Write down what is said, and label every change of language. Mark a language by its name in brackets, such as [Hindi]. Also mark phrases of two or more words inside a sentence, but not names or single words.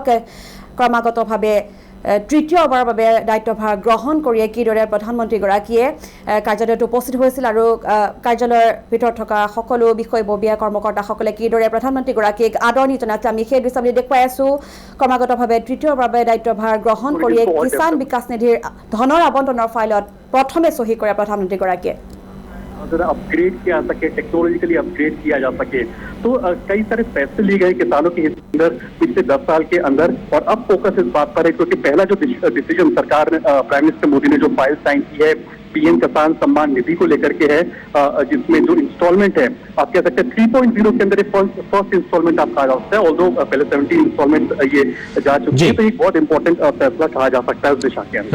[Assamese] ক্ৰমাগতভাৱে তৃতীয়বাৰৰ বাবে দায়িত্বভাৰ গ্ৰহণ কৰিয়ে কিদৰে প্ৰধানমন্ত্ৰীগৰাকীয়ে কাৰ্যালয়ত উপস্থিত হৈছিল আৰু কাৰ্যালয়ৰ ভিতৰত থকা সকলো বিষয়ববীয়া কৰ্মকৰ্তাসকলে কিদৰে প্ৰধানমন্ত্ৰীগৰাকীক আদৰণি জনাইছে আমি সেই দৃশ্যাৱলী দেখুৱাই আছো। ক্ৰমাগতভাৱে তৃতীয়বাৰৰ বাবে দায়িত্বভাৰ গ্ৰহণ কৰিয়ে কিষাণ বিকাশ নিধিৰ ধনৰ আবণ্টনৰ ফাইলত প্ৰথমে চহী কৰে প্ৰধানমন্ত্ৰীগৰাকীয়ে। [Hindi] अपग्रेड किया जा सके, [English] technologically upgrade [Hindi] किया जा सके, तो कई सारे फैसले लिए गए किसानों के हित के अंदर पिछले 10 साल के अंदर। और अब फोकस इस बात पर है क्योंकि पहला जो डिसीजन सरकार ने, [English] prime minister [Hindi] मोदी ने जो फाइल साइन की है पीएम किसान सम्मान निधि को लेकर के है, जिसमें जो इंस्टॉलमेंट है आप कह सकते हैं 3.0 के अंदर [English] first installment [Hindi] आप कहा जा सकता है, ऑल्दो पहले 17 इंस्टॉलमेंट ये जा चुकी है, तो एक बहुत इंपॉर्टेंट फैसला कहा जा सकता है उस दिशा के अंदर।